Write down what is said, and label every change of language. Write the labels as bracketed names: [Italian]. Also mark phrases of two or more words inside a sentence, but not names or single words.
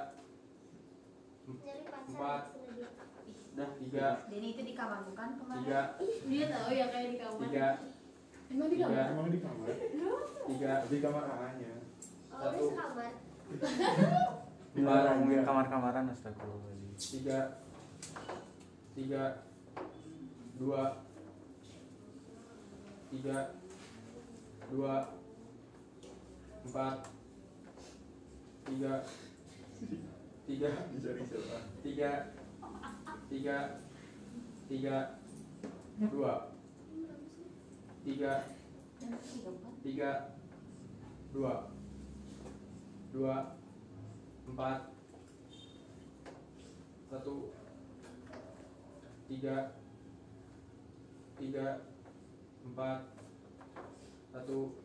[Indonesian] Nyari pacar. Empat. Nadia. dah 3 Denny itu di kamar bukan kemarin? 3 Dia tahu ya kayak di kamar. 3 Emang di Tiga. kamar? Emang di kamar? tiga, Di kamar A-nya. Oh, udah sekamar. Dilarang ngomongin kamar-kamaran, astagfirullahaladzim. tiga, tiga, dua, tiga, dua, empat, tiga, tiga, Dicari siapa? tiga, tiga, tiga, dua, tiga, tiga, dua, dua, empat, satu, tiga, tiga, empat, satu,